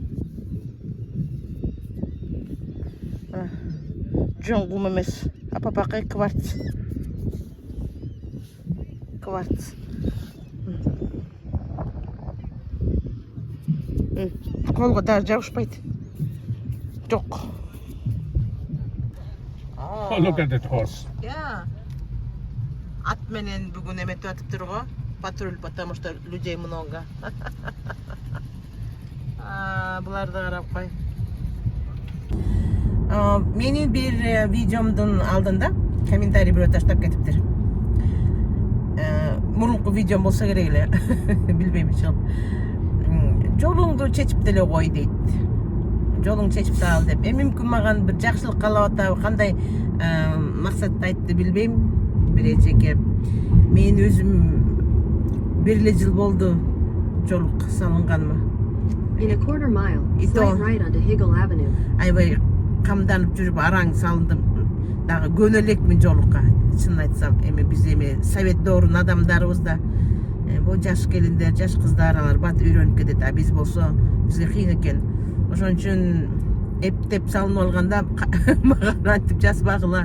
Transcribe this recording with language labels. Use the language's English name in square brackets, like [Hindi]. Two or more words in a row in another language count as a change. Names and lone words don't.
[Kyrgyz] Жон гум эмес. Апапакай кварц. Колго даже жабышпайт. Жок. [English] Oh, look at that horse. Yeah. [Kyrgyz] Ат менен бүгүн эметип атыптыр го. [Russian] Патруль, потому что людей много. [Kyrgyz] Буларды карап кой. Менин бир видеомдун алдында комментарий бирөө таштап кетиптир. Мурунку видеом болсо керек эле. Билбейм чыгып. Жолуңду чечип деле кой дейт. Жолуңду чечип сал деп. Мүмкүн маган бир жакшылык каалап атабы, кандай максатта айтты билбейм. Бир эжеке. Мен өзүм бир эле жыл болду жолук салынганмы. [English] In a quarter mile, slight right onto Higgle Avenue. [Kyrgyz] Аябай камданып жүрүп араң салындым. Дагы көнөлекмин жолукка. Чын айтсам, эми биз совет доорунун адамдарыбыз да бул жаш келиндер, жаш кыздар алар бат үйрөнүп кетет. А биз болсо бизге кыйын экен. Ошон үчүн эптеп салынып алганда мага айтып жазбагыла.